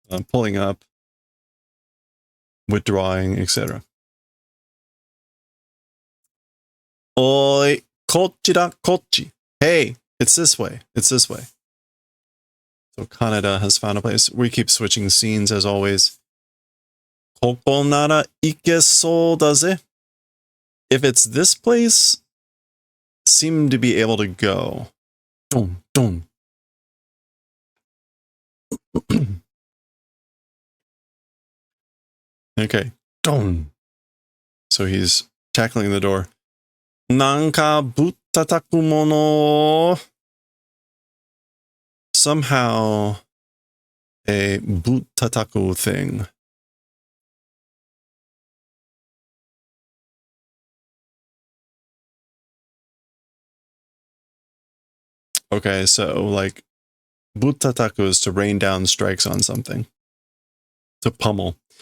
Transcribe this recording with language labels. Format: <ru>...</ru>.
<en>Pulling up, withdrawing, etc.</en> <ja>おい、こっちだ、こっち.</ja> <en>Hey, it's this way. It's this way. So Kaneda has found a place. We keep switching scenes as always.</en> <ja>ここなら行けそうだぜ.</ja> <en>If it's this place, seem to be able to go. Dun, dun. Okay. Dun. So he's tackling the door.</en> <ja>なんかぶったたくもの.</ja> <en>Somehow a buttataku thing. Okay, so like buttataku is to rain down strikes on something. To pummel.</en>